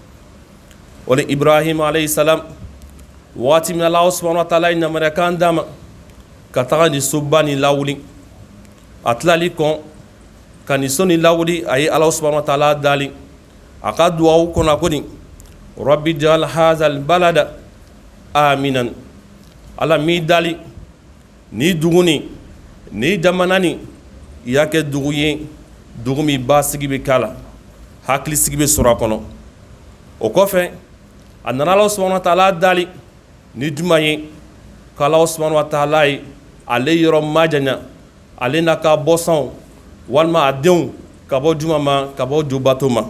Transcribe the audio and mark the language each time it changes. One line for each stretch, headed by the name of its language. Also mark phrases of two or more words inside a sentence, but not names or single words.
Bambara: o de Ibrahim
Arabic: عليه السلام
Bambara: waati min
Arabic: الله سبحانه وتعالى
Bambara: ye yamaruyakan d'a ma ka taga nin soba nin lawuli a tilali kɔn ka nin so nin lawuli a ye
Arabic: الله سبحانه وتعالى
Bambara: dali a ka duwawu kɔnɔ a ko nin
Arabic: رب اجعل هذا البلد آمنا
Bambara: ala m'i dali ni dugu nin ni jamana nin i y'a kɛ dugu ye dugu min basigi bɛ k'a la hakilisigi bɛ sɔrɔ a kɔnɔ. o kɔfɛ a nana
Arabic: الله سبحانه وتعالى
Bambara: dali ni juma ye ka
Arabic: الله سبحانه وتعالى
Bambara: ye ale yɔrɔ majanya ale n'a ka bɔsɔnw walima a denw ka bɔ juma ma ka bɔ jobato ma.